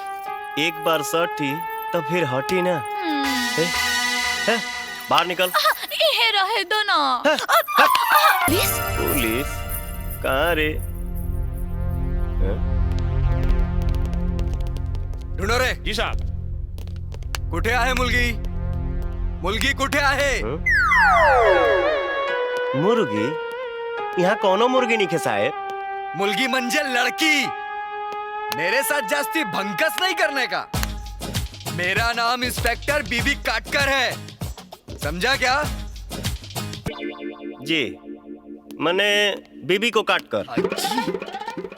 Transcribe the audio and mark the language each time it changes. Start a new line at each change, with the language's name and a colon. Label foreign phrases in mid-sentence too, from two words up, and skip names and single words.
Hindi: एक बार सटी तो फिर हटी ना। बाहर निकल। यहीं रहे दो ना। पुलिस कहाँ रे? ढूंढो रे। जी साहब।
Marathi: कुठे आहे मुलगी? मुलगी कुठे आहे?
Hindi: मुर्गी? यहाँ कौनो मुर्गी नहीं खे साहेब।
Marathi: मुलगी म्हणजे लड़की।
Hindi: मेरे साथ जास्ती भंकस नहीं करने का। मेरा नाम इंस्पेक्टर बीबी काटकर है, समझा क्या? जी, मने बीबी को काट कर।